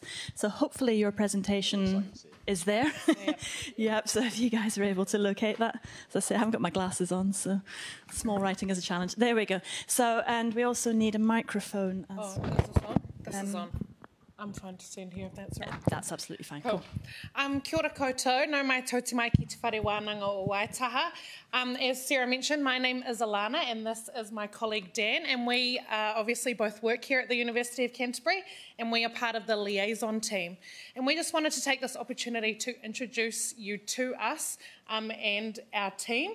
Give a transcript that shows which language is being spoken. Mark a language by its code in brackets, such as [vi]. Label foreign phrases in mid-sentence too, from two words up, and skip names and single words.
[en] So hopefully your presentation is there. Yep, so if you guys are able to locate that. As I say, I haven't got my glasses on, so small writing is a challenge. There we go. So, and we also need a microphone. Is this on? This is on. I'm fine to stand here if that's all right. That's absolutely fine. Cool. [mi] Kia ora koutou, no mai tauti mai ki te whare wānanga o Waitaha. [en] As Sarah mentioned, my name is Alana and this is my colleague Dan, and we obviously both work here at the University of Canterbury, and we are part of the liaison team. And we just wanted to take this opportunity to introduce you to us and our team.